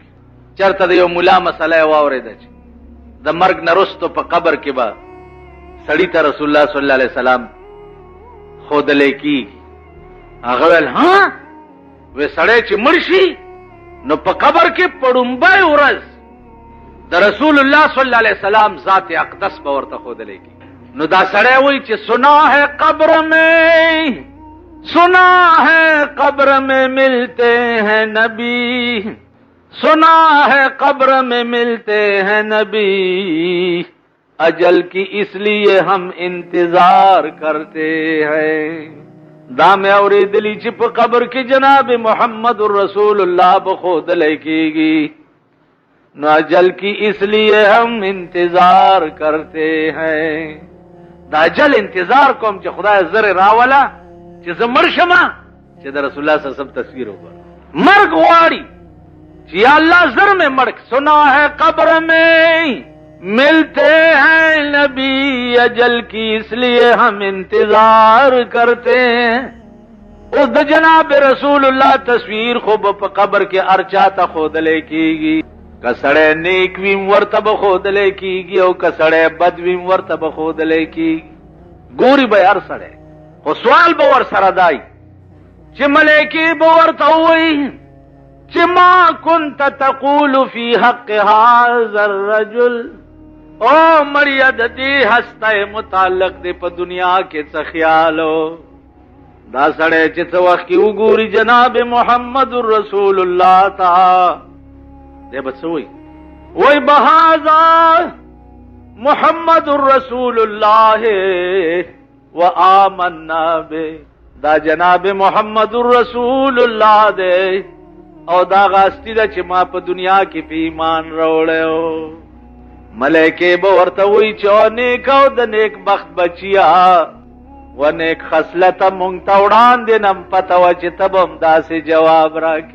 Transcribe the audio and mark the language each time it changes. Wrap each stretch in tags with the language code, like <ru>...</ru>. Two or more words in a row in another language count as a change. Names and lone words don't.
<ps>چرته د یو ملا مسله یې واورېده چې د مرګ نه وروسته په قبر کې به سړي ته رسول الله</ps> <ar>صلی الله علیه وسلم</ar> <ps>ښودلی کېږي. هغه ویل ها وی سړی چې مړ شي نو په قبر کې په ړومبۍ ورځ د رسول الله</ps> <ar>صلی الله علیه وسلم</ar> <ps>ذات اقدس به ورته ښودلی کېږي. نو دا سړی وایي چې</ps> <ur>سنا ہے قبر میں، سنا ہے قبر میں ملتے ہیں نبی، سنا ہے قبر میں ملتے ہیں نبی، اجل کی اس لیے ہم انتظار کرتے ہیں.</ur> <ps>دا مې اورېدلي چې په قبر کې جناب محمد رسول الله به ښودلی کېږي.</ps> <ur>نو اجل کی اس لیے ہم انتظار کرتے ہیں.</ur> <ps>دا اجل انتظار کوم چې خدای زر راوله چې زه مړ شمه چې د رسول الله</ps> <ar>صلی الله علیه وسلم</ar> <ps>تصویر وګورم. مرګ غواړي چې یا الله زر میں مړ.</ps> <ur>سنا ہے قبر میں ملتے ہیں نبی، اجل کی اس لیے ہم انتظار کرتے ہیں.</ur> <ps>اس د جناب رسول الله تصویر خو په قبر کې ارچا ته ښودلی کېږي. که سړی نیک ویم ورته به ښودلی کېږي او که سړی بد ویم ورته به ښودلی کېږي. ګوري به هر سړی، خو سوال به ور سره دی چې ملایکې به ورته ووایي چې</ps> <ar>ما كنت تقول في حق هذا الرجل.</ar> <ps>او مړیه د دې هستی متعلق دی په دنیا کې څه خیال و؟ دا سړی چې څه وخت کې وګوري جناب محمد رسول الله ته دی به څه وایي؟</ps> <ar>وایي بهذا محمد رسول الله وآمنا به.</ar> <ps>دا جناب محمد رسول الله دی او دا غاستی ده چې ما په دنیا کې په ایمان راوړی. ملایکې به ورته وایي چې او نیک او د نیک بخت بچیا و نیک خصلته مونږ ته وړاندې نم پته وه چې ته به هم داسې جواب راکړې.</ps>